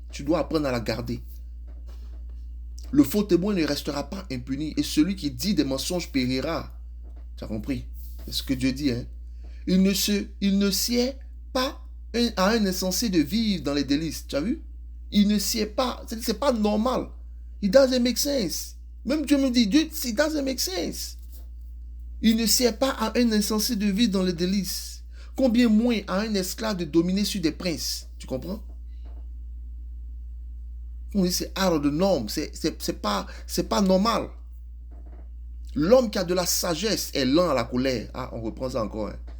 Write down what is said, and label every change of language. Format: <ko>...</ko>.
<fr>Tu dois apprendre à la garder. Le faux témoin ne restera pas impuni et celui qui dit des mensonges périra. Tu as compris? C'est ce que Dieu dit, hein? Il ne sied pas à un insensé de vivre dans les délices. Tu as vu? Il ne sied pas. C'est pas normal.</fr> <en>It doesn't make sense.</en> <fr>Même Dieu me dit,</fr> <en>it doesn't make sense.</en> <fr>Il ne sied pas à un insensé de vivre dans les délices. Combien moins à un esclave de dominer sur des princes. Tu comprends? On dit c'est</fr> <en>out of the norm.</en> <fr>C'est pas normal. L'homme qui a de la sagesse est lent à la colère. Ah, on reprend ça encore. Hein.</fr>